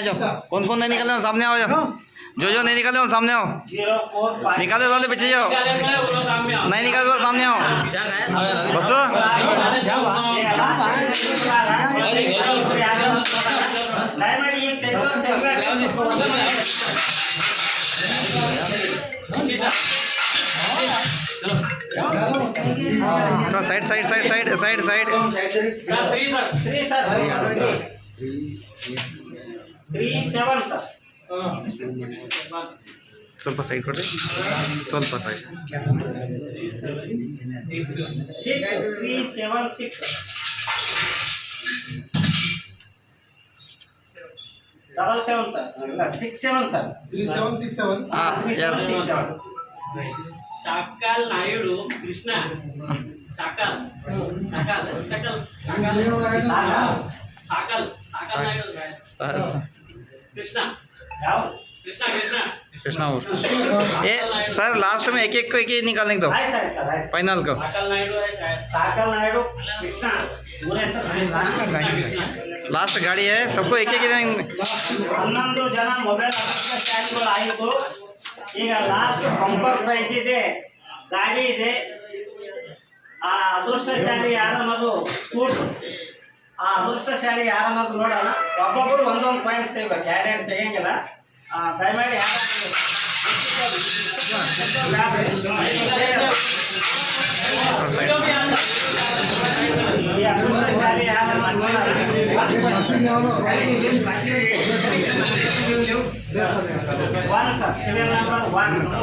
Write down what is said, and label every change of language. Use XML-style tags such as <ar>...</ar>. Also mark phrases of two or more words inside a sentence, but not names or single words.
<hi>जाओ कौन कौन नहीं निकले सामने आओ जाओ जो नहीं निकले सामने आओ निकाले वाले पीछे जाओ नहीं निकाले तो सामने आओ बस तो साइड साइड साइड साइड साइड साइड 37 सर</hi> <kn>ಸ್ವಲ್ಪ ಸೈಡ್ ಕೊಡಿ ಸ್ವಲ್ಪ ಸೈಡ್</kn> <hi>6376 77 सर 67 सर 3767 हाँ यस 3767 Shakal Naidu Krishna Shakal Shakal Shakal Shakal Naidu बस Krishna</hi> <kn>ಯಾವ Krishna</kn> <hi>कृष्णापुर। ये सर लास्ट में एक एक निकालने को दो</hi> <kn>ಆಯ್ತು ಆಯ್ತು ಸರ್ ಆಯ್ತು</kn> <hi>फाइनल को। साकल नायडू है शायद</hi> <kn>ಸಾಕಲ್ ನಾಯ್ಡು ಕೃಷ್ಣ ಊರ ಹೆಸರು ಕೃಷ್ಣ.</kn> <hi>लास्ट गाड़ी है सबको एक एक</hi> <kn>11 ಜನ</kn> <en>mobile stands</en> <kn>ಆಯಿತು. ಈಗ</kn> <en>last bumper prize</en> <kn>ಇದೆ, ಗಾಡಿ ಇದೆ. ಆ ಅದೃಷ್ಟಶಾಲಿ ಯಾರನ್ನೋದು ಸ್ಕೂಟರ್, ಆ ಅದೃಷ್ಟಶಾಲಿ ಯಾರನ್ನೋದು ನೋಡೋಣ. ಒಬ್ಬೊಬ್ಬರು ಒಂದೊಂದು ಪಾಯಿಂಟ್ಸ್ ತೆಗಿಬೇಕು, ಎರಡೆರಡು ತೆಗಿಯಂಗಿಲ್ಲ. ದಯಮಾಡಿ ಈ ಅದೃಷ್ಟಶಾಲಿ ಯಾರನ್ನೋದು</kn> <en>one sir, serial number</en> <kn>1.</kn>